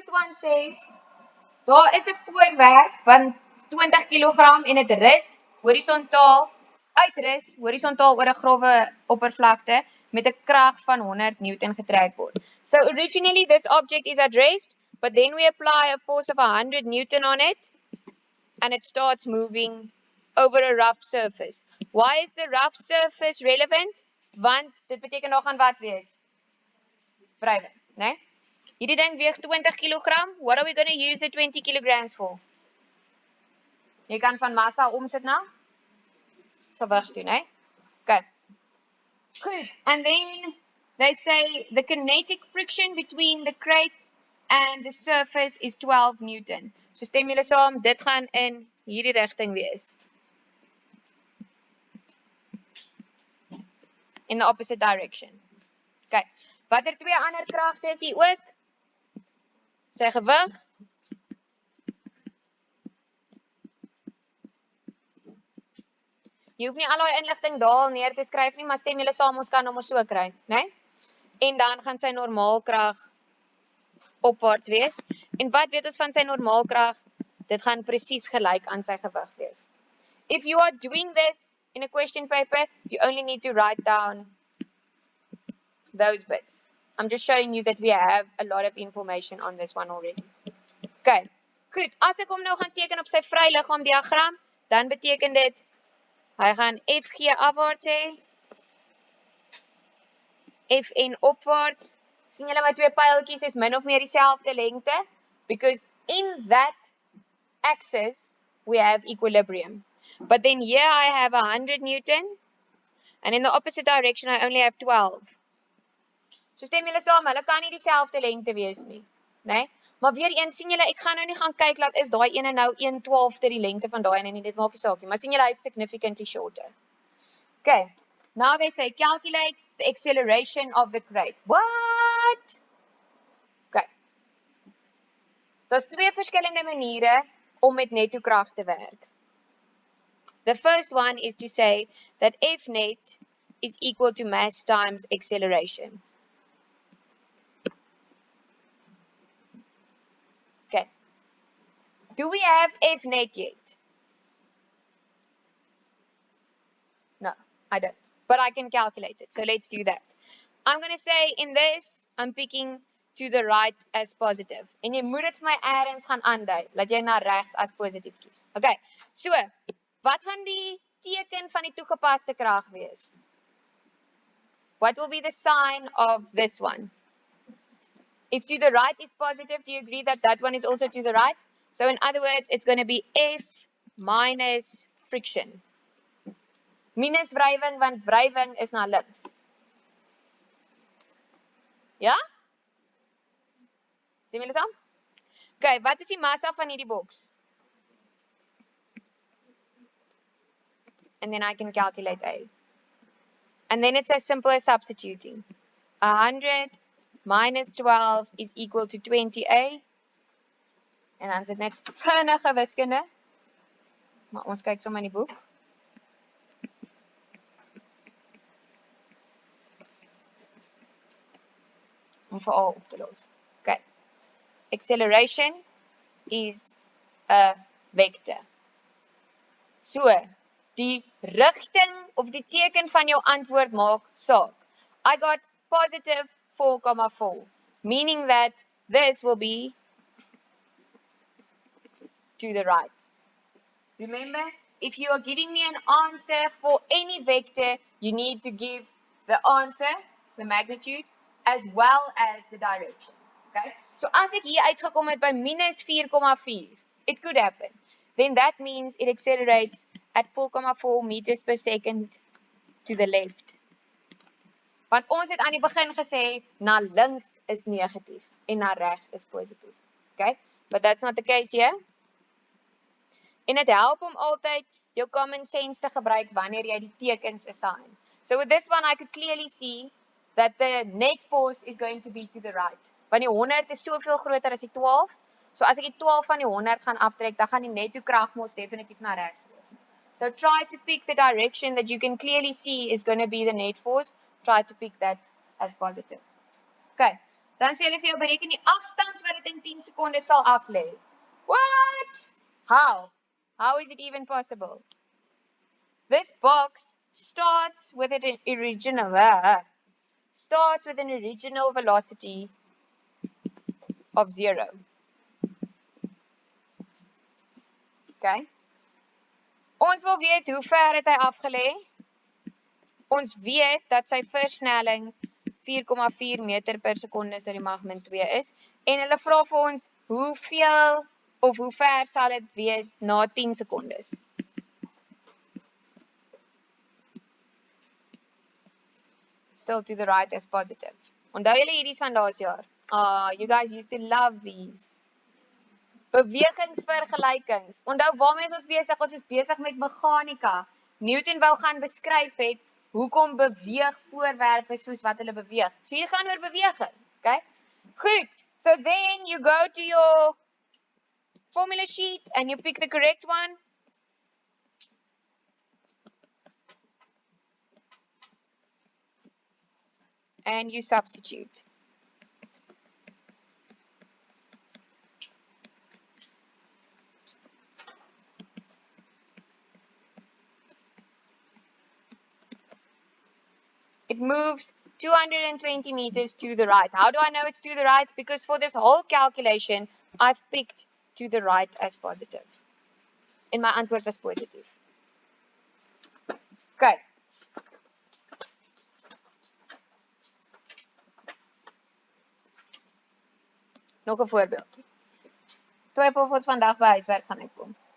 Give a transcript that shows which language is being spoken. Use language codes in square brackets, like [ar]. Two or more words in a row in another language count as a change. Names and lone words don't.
[en] one says, [af] daar is 'n voorwerp van 20 kg en dit rus horisontaal oor 'n grouwe oppervlakte met 'n krag van 100 Newton getrek word. [en] So originally this object is at rest, but then we apply a force of 100 Newton on it and it starts moving over a rough surface. Why is the rough surface relevant? [af] Want dit beteken daar gaan wat wees? Wrijving, né? Hierdie ding weeg 20 kg. [en] What are we going to use the 20 kilograms for? [af] Jy kan van massa omsit na gewig toe, né? [en] Okay. Good. And then they say the kinetic friction between the crate and the surface is 12 Newton. [af] So stem julle saam, dit gaan in hierdie rigting wees. [en] In the opposite direction. Okay. [af] Watter twee ander kragte is hier ook? Sy gewig. Jy hoef nie al daai inligting daar neer te skryf nie, maar stem julle saam, ons kan hom so kry, né? En dan gaan sy normaalkrag opwaarts wees. En wat weet ons van sy normaalkrag? Dit gaan presies gelyk aan sy gewig wees. [en] If you are doing this in a question paper, you only need to write down those bits. I'm just showing you that we have a lot of information on this one already. [af] Okay, goed. As ek hom nou gaan teken op sy vryliggaam diagram, dan beteken dit hy gaan FG afwaarts hê, Fn opwaarts. Sien julle my twee pyltjies is min of meer dieselfde lengte, [en] because in that axis we have equilibrium. But then here I have 100 Newton, and in the opposite direction I only have 12. [af] So stem julle saam, hulle kan nie dieselfde lengte wees nie, né? Maar weer eens, sien julle, ek gaan nou nie gaan kyk laat is daai ene nou 1/12 die lengte van daai ene nie, dit maak nie saak nie, maar sien julle, hy is [en] significantly shorter. Okay, now they say calculate the acceleration of the crate. What? Okay. [af] Daar's twee verskillende maniere om met netto krag te werk. [en] The first one is to say that F net is equal to mass times acceleration. Okay. Do we have F net yet? No, I don't. But I can calculate it. So let's do that. I'm going to say in this, I'm picking to the right as positive. [af] En jy moet dit vir my eers gaan aandui, laat jy na regs as positief kies. Okay, so, wat gaan die teken van die toegepaste krag wees? [en] What will be the sign of this one? If to the right is positive, do you agree that that one is also to the right? So in other words, it's going to be F minus friction. [af] Minus wrijving, want wrijving is na links. Ja? Sien julle saam? Okay, wat is die massa van hierdie boks? [en] And then I can calculate A. And then it's as simple as substituting. 100 minus 12 is equal to 20A. [af] En dan is dit net vinnige wiskunde. Maar ons kyk sommer in die boek. Om vir A op te los. Okay. [en] Acceleration is a vector. So, [af] die rigting of die teken van jou antwoord maak saak. [en] I got positive 4,4, meaning that this will be to the right. Remember, if you are giving me an answer for any vector, you need to give the answer, the magnitude, as well as the direction. [af] Okay? So as ek hier uitgekom het by minus 4,4, [en] it could happen. Then that means it accelerates at 4,4 meters per second to the left. [af] Want ons het aan die begin gesê, na links is negatief en na regs is positief. [en] Okay? But that's not the case here. [af] En het help om altyd jou [en] common sense [af] te gebruik wanneer jy die tekens assign. [en] So with this one, I could clearly see that the net force is going to be to the right. [af] Want die 100 is soveel groter as die 12. So as ek die 12 van die 100 gaan aftrek, dan gaan die netto krag mos definitief na regs wees. [en] So try to pick the direction that you can clearly see is going to be the net force. Try to pick that as positive. [af] Okay, dan sê hulle vir jou bereken die afstand wat dit in 10 sekondes sal aflê. [en] What? How is it even possible? This box starts with an original velocity of 0. Okay? [af] Ons wil weet hoe ver het hy afgelê. Ons weet dat sy versnelling 4,4 meter per sekonde sou die mag min 2 is. En hulle vra vir ons hoeveel of hoe ver sal dit wees na 10 sekondes. [en] Still to the right as positive. [af] Onthou julle hierdie van laas jaar? [en] You guys used to love these. [af] Bewegingsvergelykings. Onthou waarmee is ons besig? Ons is besig met meganika. Newton wou gaan beskryf het hoekom beweeg voorwerpe soos wat hulle beweeg. So hier gaan oor beweging, okay? Goed. [en] So then you go to your formula sheet and you pick the correct one. And you substitute. It moves 220 meters to the right. How do I know it's to the right? Because for this whole calculation, I've picked to the right as positive. And my antwoord was positive. [af] Okay. Nog 'n voorbeeld. Twyfel of ons vandag by huiswerk gaan uitkom.